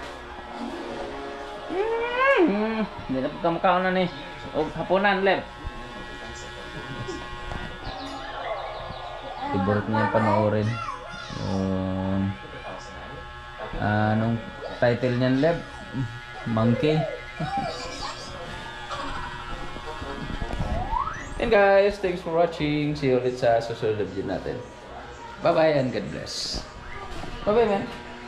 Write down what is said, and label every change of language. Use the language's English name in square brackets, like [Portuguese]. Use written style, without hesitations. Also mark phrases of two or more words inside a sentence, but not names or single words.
[Filipino] Hindi na pagkamakaon na ni o hapunan lep. Favorite niya panoorin yung anong title niyan lep? Monkey. [English] And guys, thanks for watching. See you [Filipino] ulit sa susunod na video natin. [English] Bye bye and God bless. Bye bye man.